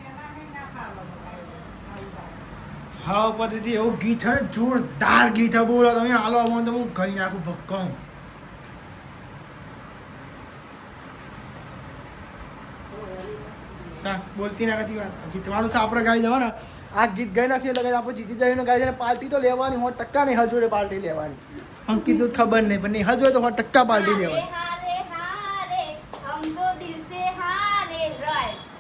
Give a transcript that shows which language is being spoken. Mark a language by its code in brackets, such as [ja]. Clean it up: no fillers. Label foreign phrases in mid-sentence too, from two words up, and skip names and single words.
[gu] હા પછી એવું ગીત છે ને જોરદાર ગીત છે બોલો તમે હાલો આમાં તો હું કહી નાખું ભક્કમ ના બોલતી ના કતી વાત જીતવાનું છે આપણે ગાઈ દેવાના આ ગીત ગાઈ નાખીએ એટલે આપણે જીતી જઈને ગાઈ જઈને પાર્ટી તો લેવાની 100% નહીં હજોડે પાર્ટી લેવાની અંકિત તો ખબર નહીં પણ નહીં હજોડે તો 100% પાર્ટી લેવાની [hi] हारे हारे हम तो दिल से हारे रॉय